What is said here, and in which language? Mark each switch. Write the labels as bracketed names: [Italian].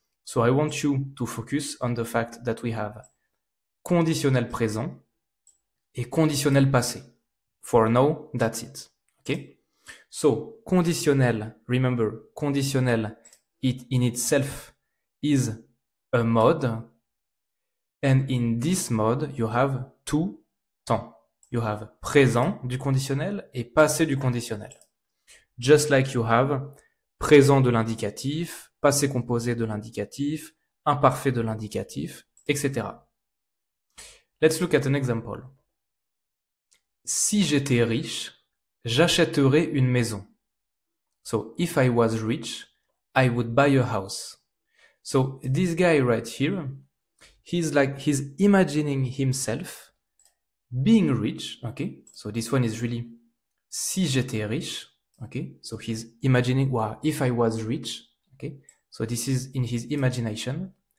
[English] So I want you to focus on the fact that we have conditionnel présent et conditionnel passé. For now, that's it. Okay? So, conditionnel, remember, conditionnel, it in itself is a mode. And in this mode, you have two temps. You have présent du conditionnel et passé du conditionnel. Just like you have présent de l'indicatif, passé composé de l'indicatif, imparfait de l'indicatif, etc. Let's look at an example. [French] Si j'étais riche, j'achèterais une maison. [English] So, if I was rich, I would buy a house. So, this guy right here, he's imagining himself being rich, okay? So, this one is really, [French] si j'étais riche, [English] okay? So, he's imagining, wow, if I was rich, okay? So, this is in his imagination.